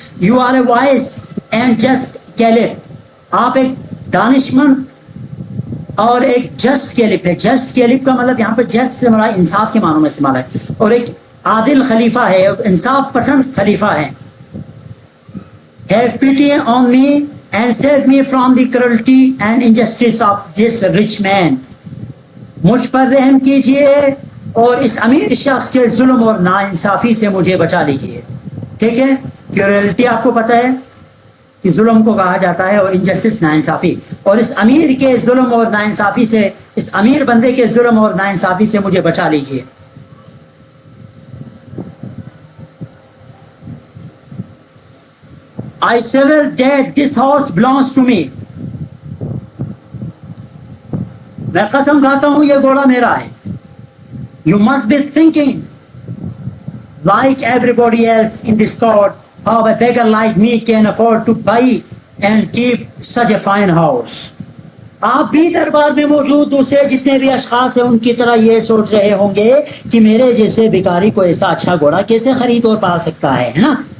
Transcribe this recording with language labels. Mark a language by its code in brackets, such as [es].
[en] You are a wise and just کیلپ. [ur] آپ ایک دانش مند اور ایک جسٹ کیلپ ہے. جسٹ کیلپ کا مطلب یہاں پہ جسٹ سے مراد انصاف کے معنوں میں استعمال ہے، اور ایک عادل خلیفہ ہے، انصاف پسند خلیفہ ہے. [en] Have pity on me and save me from the cruelty and injustice of this rich man. [ur] مجھ پر رحم کیجئے اور اس امیر شخص کے ظلم اور ناانصافی سے مجھے بچا لیجئے. ٹھیک ہے. کیورلٹی آپ کو پتہ ہے کہ ظلم کو کہا جاتا ہے، اور انجسٹس ناانصافی. اور اس امیر کے ظلم اور ناانصافی سے، اس امیر بندے کے ظلم اور ناانصافی سے مجھے بچا لیجئے. [en] I swear that this horse belongs to me. [ur] میں قسم کھاتا ہوں یہ گھوڑا میرا ہے. [en] You must be thinking like everybody else in this court how a beggar like me can afford to buy and keep such a fine horse. [ur] آپ بھی دربار میں موجود دوسرے جتنے بھی اشخاص ہیں ان کی طرح یہ سوچ رہے ہوں گے کہ میرے جیسے بیکاری کو ایسا اچھا گھوڑا کیسے خرید اور پال سکتا ہے نا.